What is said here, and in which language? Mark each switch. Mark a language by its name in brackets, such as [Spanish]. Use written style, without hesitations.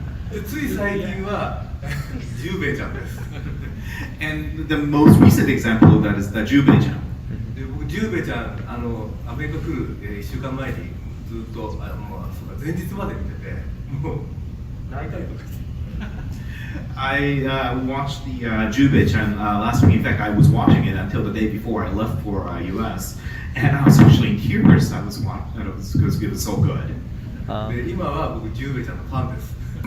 [Japanese] で、つい最近はジュウベイちゃんです。 [English] And the most recent example of that is the Jubei-chan. [Japanese] で、僕ジュウベイちゃんアメリカ来る1週間前にずっともう前日まで見ててもう泣いたりとかして。 [English] I watched the Jubei-chan last week. In fact, I was watching it until the day before I left for US, and I was actually in tears. I was watching it because it was so good. [Japanese] で、今は僕ジュウベイちゃんのファンです。